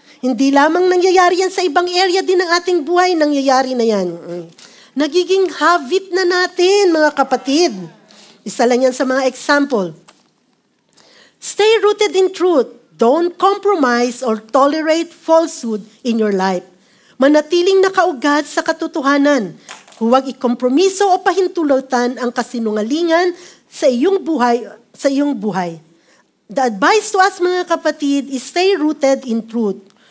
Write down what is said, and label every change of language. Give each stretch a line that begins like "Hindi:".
Filipino: Hindi lamang nangyayari yan sa ibang area din ng ating buhay, nangyayari na yan. Nagiging habit na natin, mga kapatid. Isa lang yan sa mga example.
English: Stay rooted in truth. Don't compromise or tolerate falsehood in your life.
Filipino: Manatiling nakaugat sa katotohanan. Huwag ikompromiso o pahintulutan ang kasinungalingan sa iyong buhay.
English: The advice to us,
Filipino: mga kapatid,
English: is stay rooted in truth.